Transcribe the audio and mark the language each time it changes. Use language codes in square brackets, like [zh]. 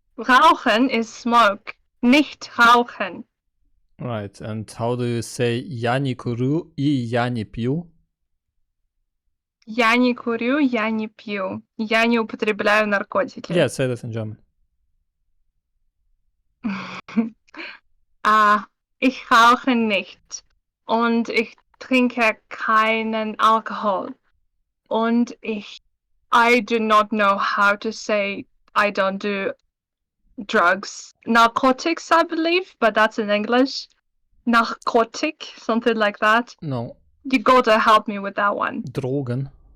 [de] Rauchen [en] is smoke, [de] nicht rauchen. [en] Right. And how do you say [ru] я не курю и я не пью? Я не курю, я не пью. Я не употребляю наркотики. [en] Yeah, say that in German. [de] Ich rauche nicht und ich trinke keinen Alkohol. [en] Und I do not know how to say I don't do drugs. Narcotics, I believe, but that's in English. Narcotic, something like that. No. You gotta help me with that one. [de] Drogen.